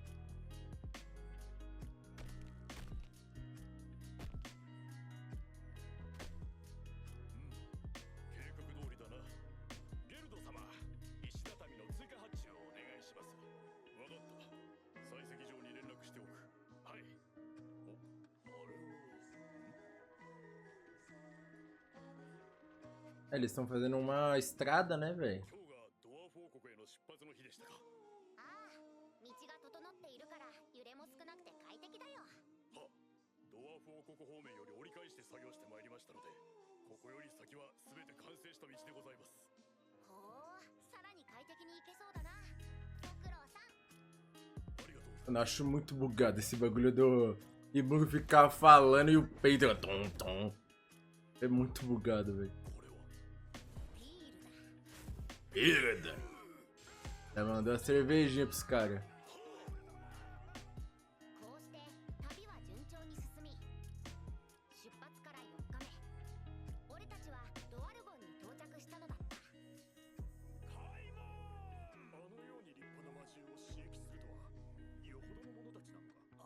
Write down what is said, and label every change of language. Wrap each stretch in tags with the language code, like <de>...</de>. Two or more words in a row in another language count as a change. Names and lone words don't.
<ja>計画通りだな。ゲルド様、石畳の追加発注をお願いします。わかった。採石場に連絡しておく。はい。お、あれは。</ja> <pt>Eles estão fazendo uma estrada, né, velho?</pt> <ja>今日がドワーフ王国への出発の日でしたか。ああ、道が整っているから揺れも少なくて快適だよ。は、ドワーフ王国方面より折り返して作業してまいりましたので、ここより先は全て完成した道でございます。ほう、さらに快適に行けそうだな。ご苦労さん。ありがとうございます。</ja> <pt>Eu acho muito bugado esse bagulho do Rimuru ficar falando e o peito é tom tom. É muito bugado, velho.</pt> <ja>これはビールだ。</ja> <pt>Eita. Já mandou a cervejinha pros caras.</pt> <ja>こうして旅は順調に進み、出発から4日目、俺たちはドワルゴンに到着したのだった。開門。あのように立派な魔獣を刺激するとは、よほどの者たちなのか。</ja>